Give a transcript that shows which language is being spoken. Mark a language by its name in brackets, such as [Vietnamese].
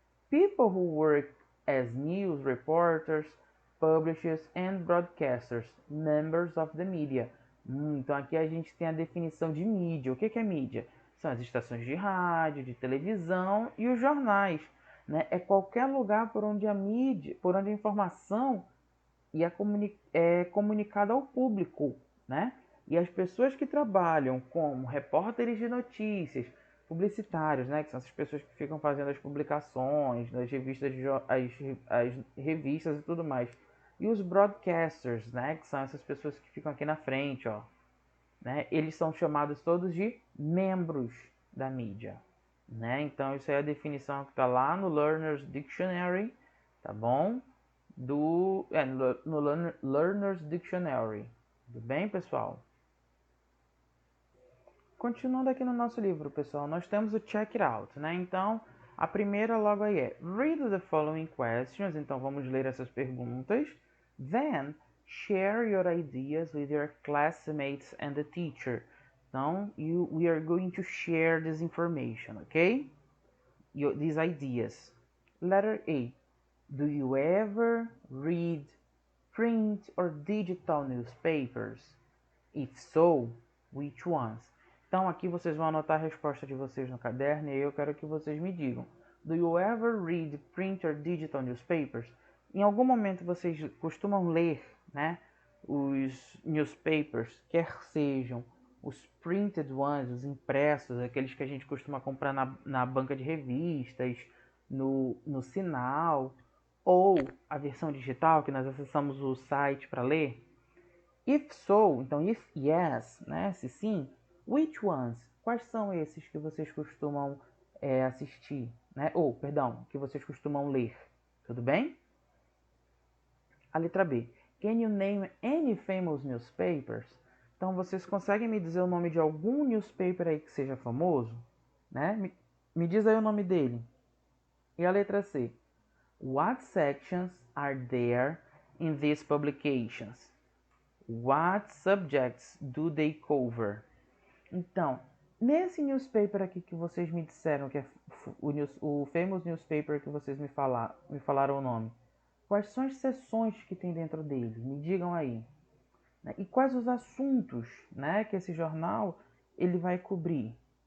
[English] People who work as news reporters, publishers and broadcasters, members of the media. [Portuguese] Então aqui a gente tem a definição de mídia. O que é mídia? São as estações de rádio, de televisão e os jornais. Né? É qualquer lugar por onde a mídia, por onde a informação é comunicada ao público, né? E as pessoas que trabalham como repórteres de notícias, publicitários, né? Que são essas pessoas que ficam fazendo as publicações, nas revistas, as revistas e tudo mais. E os broadcasters, né? Que são essas pessoas que ficam aqui na frente, ó. Né? Eles são chamados todos de membros da mídia. Né? Então isso é a definição que está lá no Learner's Dictionary, tá bom? No Learner's Dictionary. Tudo bem, pessoal? Continuando aqui no nosso livro, pessoal, nós temos o Check It Out, né? Então, a primeira logo aí é [English] Read the following questions. [Portuguese] Então, vamos ler essas perguntas. [English] Then, share your ideas with your classmates and the teacher. Então, we are going to share this information, okay? These ideas. Letter A. Do you ever read print or digital newspapers? If so, which ones? [Portuguese] Então aqui vocês vão anotar a resposta de vocês no caderno e eu quero que vocês me digam. [English] Do you ever read print or digital newspapers? [Portuguese] Em algum momento vocês costumam ler, né, os newspapers, quer sejam os [English] printed ones, [Portuguese] os impressos, aqueles que a gente costuma comprar na banca de revistas, no sinal, ou a versão digital que nós acessamos o site para ler? [English] If so, [Portuguese] então [English] if yes, [Portuguese] né, se sim, [English] which ones? [Portuguese] Quais são esses que vocês costumam assistir, né? Ou, perdão, que vocês costumam ler? Tudo bem? A letra B. [English] Can you name any famous newspapers? [Portuguese] Então vocês conseguem me dizer o nome de algum newspaper aí que seja famoso? Né? Me diz aí o nome dele. E a letra C. [English] What sections are there in these publications? What subjects do they cover? [Portuguese] Então, nesse newspaper aqui que vocês me disseram que é o [English] famous newspaper [Portuguese] que vocês me falaram o nome, quais são as seções que tem dentro dele? Me digam aí. E quais os assuntos, né, que esse jornal ele vai cobrir?